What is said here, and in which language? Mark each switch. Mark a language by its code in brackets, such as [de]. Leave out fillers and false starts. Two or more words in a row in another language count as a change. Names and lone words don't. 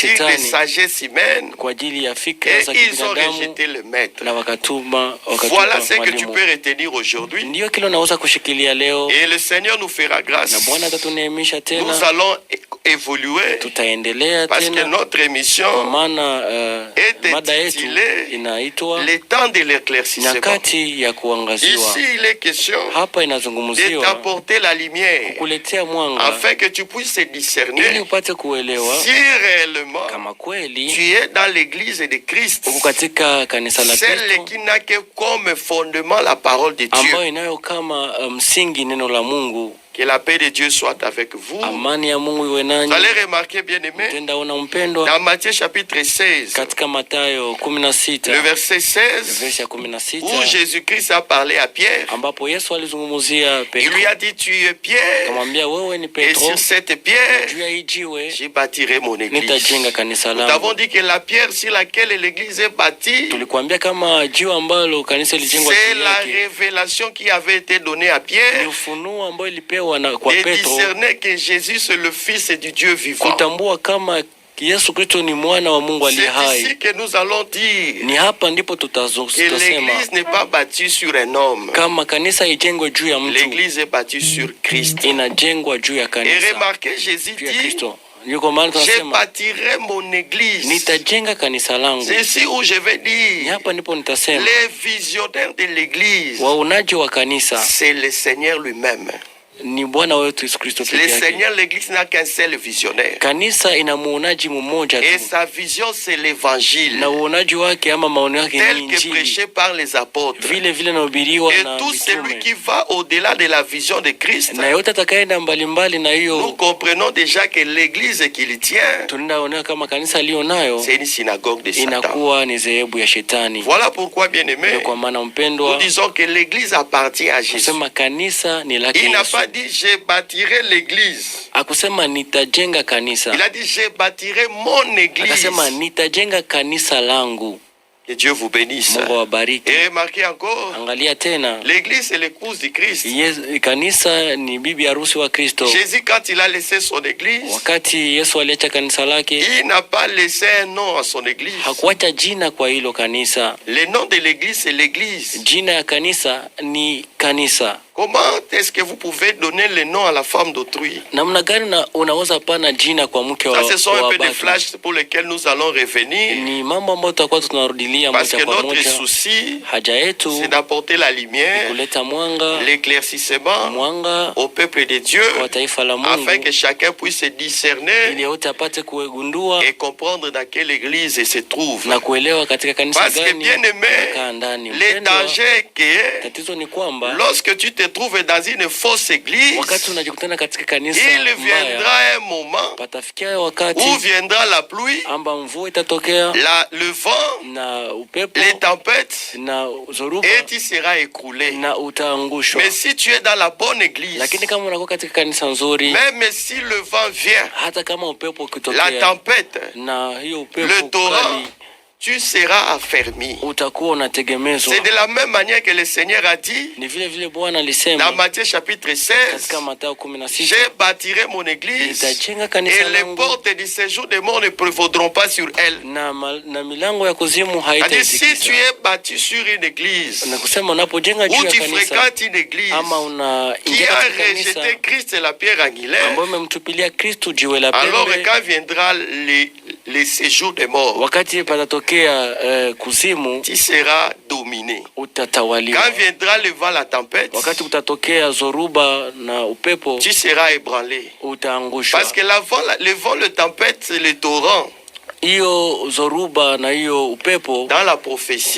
[fr] sur des [sw] shetani, [fr] sagesses humaines, [sw] kwa ajili ya fikra [fr] et [sw] za [fr] ils ont [sw] kibinadamu, [fr] rejeté le maître. [sw] na wakatupa [fr] Voilà ce que tu [sw] mwalimu. [fr] peux retenir aujourd'hui. [sw] Ndiyo kile unaweza kushikilia leo, [fr] Et le Seigneur nous fera grâce. [sw] na Bwana atatuneemisha [fr] Nous [sw] tena, [fr] allons évoluer [sw] tutaendelea [fr] parce que [sw] tena, [fr] notre [sw] kwa [fr] émission [sw] maana [fr] est [sw] mada yetu [fr] intitulée [sw] inaitwa [fr] Le temps de l'éclaircissement. [sw] nyakati ya kuangaziwa. [fr] Ici, il est question [sw] Hapa [fr] de [sw] inazungumziwa [fr] t'apporter la lumière [sw] kukuletea mwanga [fr] afin que tu puisses [sw] ili [fr] discerner [sw] upate kuelewa [fr] si réellement [sw] kama kweli [fr] tu es dans l'église de Christ, [sw] uko katika kanisa la [fr] celle [sw] Kristo [fr] qui n'a que comme fondement la parole de Dieu. [sw] ambayo inayo kama msingi neno la Mungu. [fr] Que la paix de Dieu soit avec vous. [sw] Amani ya Mungu iwe [fr] Vous [sw] nanyi. [fr] allez remarquer, bien aimé, [sw] Tenda una mpendwa [fr] dans Matthieu chapitre 16, [sw] katika Mathayo 16 [fr] le verset 16, [sw] verse ya [fr] où [sw] 16 [fr] Jésus-Christ a parlé à Pierre. [sw] ambapo Yesu alizungumzia [fr] Il [sw] Petro, [fr] lui a dit, tu es Pierre, [sw] akamwambia wewe ni [fr] et [sw] Petro, [fr] sur cette pierre, [sw] juu ya hii jiwe [fr] je bâtirai mon église. [sw] nitajenga kanisa [fr] Nous [sw] langu. [fr] avons dit que la pierre sur laquelle l'église est bâtie, [sw] Tulikuambia kama jiwe ambalo kanisa lilijengwa [fr] c'est [sw] juu [fr] la [sw] yake [fr] révélation qui avait été donnée à [sw] ni [fr] Pierre [sw] ufunuo ambao ilipewa kuelewa na kwa [fr] et [sw] Petro [fr] discerner que Jésus c'est le Fils du Dieu vivant. [sw] kutambua kama Yesu Kristo ni mwana wa Mungu aliye [fr] C'est [sw] hai. [fr] ici que nous allons dire [sw] Ni hapa ndipo [fr] que [sw] tutasema [fr] l'église n'est pas bâtie sur un homme. [sw] kama kanisa ijengwe juu ya mtu, [fr] L'église est bâtie sur Christ. [sw] inajengwa juu ya [fr] Et [sw] kanisa, [fr] remarquez, Jésus [sw] juu ya [fr] dit, [sw] Kristo. Yuko maana [fr] je [sw] tunasema [fr] bâtirai mon église. [sw] nitajenga kanisa langu. [fr] C'est ici où je vais [sw] Ni [fr] dire, [sw] hapa ndipo nitasema [fr] les visionnaires de l'église, [sw] waonaji wa kanisa [fr] c'est le Seigneur lui-même. [sw] ni Bwana wetu Yesu Kristo [fr] Le [sw] pekee yake. [fr] Seigneur, l'église n'a qu'un seul visionnaire. [sw] Kanisa ina muonaji mmoja [fr] Et [sw] tu, [fr] sa vision, c'est l'évangile, [sw] na uonaji wake ama maono yake ni [fr] tel que [sw] Injili, [fr] prêché par les apôtres. [sw] vile vile nahubiriwa [fr] Et [sw] na [fr] tout celui [sw] mitume, [fr] qui va au-delà de la vision de Christ, [sw] na yote atakayeenda mbalimbali na [fr] nous [sw] hiyo, [fr] comprenons déjà que l'église qu'il tient, [sw] tunaona kama kanisa aliyo nayo [fr] c'est une synagogue de Satan. [sw] inakuwa ni dhehebu ya shetani. [fr] Voilà pourquoi, bien-aimé, [sw] Ndio kwa maana [fr] nous [sw] mpendwa, [fr] disons que l'église appartient à Jésus. [sw] kusema kanisa ni lake [fr] Il n'a [sw] Yesu. [fr] pas dit je bâtirai l'église. [sw] Akusema nitajenga kanisa, [fr] Il a dit je bâtirai mon église. [sw] akasema nitajenga kanisa langu. [fr] Que Dieu vous bénisse. [sw] Mungu awabariki. [fr] Et remarquez encore, [sw] Angalia tena, [fr] l'église c'est l'épouse du Christ. [sw] kanisa ni bibi harusi wa Kristo. [fr] Jésus, quand il a laissé son église, [sw] Wakati Yesu aliacha kanisa lake, [fr] il n'a pas laissé un nom à son église. [sw] hakuacha jina kwa hilo kanisa. [fr] Le nom de l'église, c'est l'église. [sw] Jina ya kanisa ni kanisa. [fr] Comment est-ce que vous pouvez donner le nom à la femme d'autrui? [sw] Namna gani unaweza pana jina kwa mke wa [fr] Ça, ce sont un peu des [sw] watu? [fr] flashs pour lesquels nous allons revenir. [sw] Ni mambo ambayo tutakuwa tunarudilia [fr] Parce [sw] moja [fr] que [sw] kwa [fr] notre [sw] moja. [fr] souci, [sw] Haja yetu [fr] c'est d'apporter la lumière, [sw] kuleta mwanga, [fr] l'éclaircissement [sw] mwanga [fr] au peuple de Dieu, [sw] kwa taifa la [fr] afin [sw] Mungu, [fr] que chacun puisse discerner [sw] ili yote apate kuegundua [fr] et comprendre dans quelle église il se trouve. [sw] na kuelewa katika kanisa [fr] Parce que [sw] gani [fr] bien aimé, [sw] kaa ndani. [fr] le [sw] Mpendwa, [fr] danger est que [sw] tatizo ni kwamba [fr] lorsque tu te trouves dans une fausse église, [sw] wakati unajikutana katika kanisa [fr] il [sw] mbaya, [fr] viendra un moment [sw] patafikia wakati [fr] où viendra la pluie, [sw] amba mvua itatokea [fr] le vent, [sw] na upepo [fr] les tempêtes, [sw] na zoruba [fr] et tu seras écroulé. [sw] na utaangushwa. [fr] Mais si tu es dans la bonne église, [sw] Lakini kama unakuwa katika kanisa nzuri, [fr] même si le vent vient, [sw] hata kama upepo [fr] la [sw] ukitokea [fr] tempête, [sw] na hiyo [fr] le [sw] upepo [fr] torrent, [sw] kali, [fr] tu seras affermi. [sw] utakuwa unategemezwa. [fr] C'est de la même manière que le Seigneur a dit [sw] Ni vile vile Bwana [fr] dans [sw] alisema [fr] Matthieu chapitre 16, [sw] katika Mathayo 16, [fr] je bâtirai mon église [sw] nitajenga [fr] et [sw] kanisa [fr] les [sw] langu [fr] portes du séjour des morts ne prévaudront pas sur elle. [sw] na milango ya kuzimu [fr] C'est-à-dire, si tu [sw] haitaitikisa. [fr] es bâti sur une église [sw] Na kusema unapojenga juu [fr] ou [sw] ya [fr] tu [sw] kanisa [fr] fréquentes une église [sw] ama [fr] qui [sw] unaingia [fr] a [sw] katika kanisa [fr] rejeté Christ et la pierre angulaire, [sw] ambayo imemtupilia Kristu jiwe la [fr] alors [sw] pembe, [fr] quand viendra les séjours des morts, [sw] wakati patatokea kuzimu, [fr] tu seras dominé. [sw] utatawaliwa. [fr] Quand viendra le vent, la tempête, [sw] Wakati kutatokea zoruba na upepo, [fr] tu seras ébranlé. [sw] utaangushwa. [fr] Parce que le vent, le tempête, le torrent, [sw] Hiyo zoruba na hiyo upepo [fr] dans la prophétie,